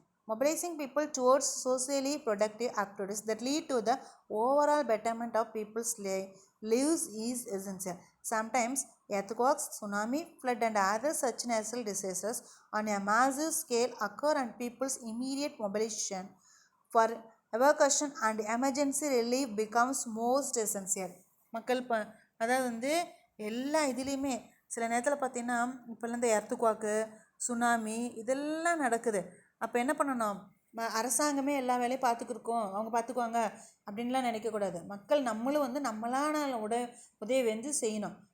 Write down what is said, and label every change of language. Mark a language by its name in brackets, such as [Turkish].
[English] Mobilising people towards socially productive activities that lead to the overall betterment of people's lives is essential. Sometimes earthquakes, tsunami, flood and other such natural disasters on a massive scale occur, and people's immediate mobilization for evacuation and emergency relief becomes most essential. [Tamil] மக்கள் அதாவது வந்து எல்லா இதுலேயுமே சில நேரத்தில் பார்த்திங்கன்னா, இப்போல்லாம் இந்த எர்த்துக்வாக்கு, சுனாமி இதெல்லாம் நடக்குது. அப்போ என்ன பண்ணணும், அரசாங்கமே எல்லா வேலையும் பார்த்துக்கிருக்கோம், அவங்க பார்த்துக்குவாங்க அப்படின்லாம் நினைக்கக்கூடாது. மக்கள் நம்மளும் வந்து நம்மளான உதவி வந்து செய்யணும்.